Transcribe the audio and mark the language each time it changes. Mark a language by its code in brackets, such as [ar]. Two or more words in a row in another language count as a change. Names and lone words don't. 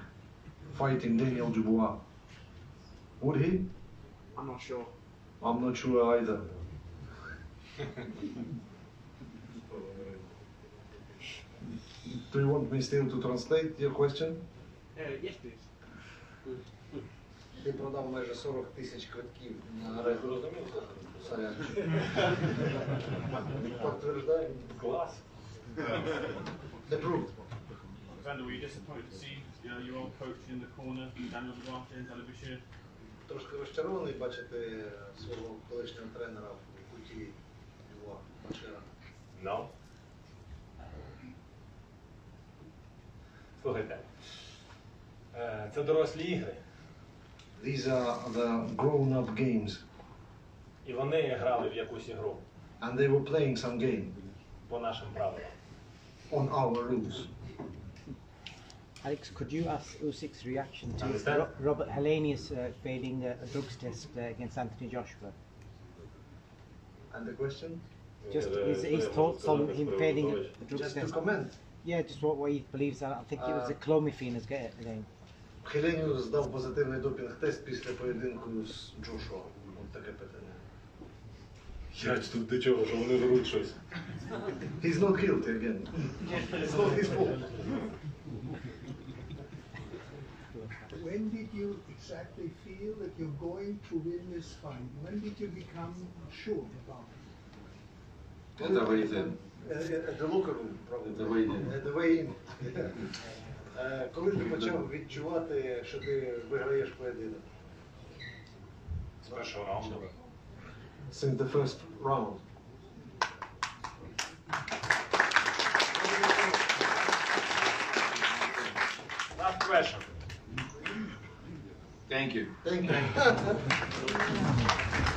[en] Fighting Daniel Dubois? Would he? I'm not sure. I'm not sure either. Do you want me still to translate your question? Yes, please. [uk] Ти продав майже 40 тисяч квитків на аренду. [ru] Подтверждаю. Класс. [en] Approved. Oleksandr, were you disappointed to see your old coach in the corner, Daniel Dubois, James Alibashir? [uk] Трошки розчарований бачити свого колишнього тренера в куті Дуа Башира. [en] No. [uk] Слухайте, це дорослі ігри. [en] These are the grown-up games. [uk] І вони грали в якусь ігру. [en] And they were playing some game. [ru] По нашим правилам. [en] On our rules. Alex, could you ask Usyk's reaction to Understand? Robert Helenius failing a drugs test against Anthony Joshua? And the question? Just his thoughts on him failing a drugs Just test. to comment. Yeah, just what he believes. I think it was a clomiphene again. [uk] Хеленіус здав позитивний допінг-тест після поєдинку з Джошуа. Ось таке питання. Я тут до чого, що вони беруть щось. [en] He's not guilty again. It's not his fault. When did you exactly feel that you're going to win this fight? When did you become sure about it? At the weigh-in. At the locker room, probably. At the weigh-in. At the weigh-in. [uk] Коли ти почав відчувати, що ти виграєш поєдинок? З першого раунду. [en] Since the first round. Last question. Thank you. Thank you.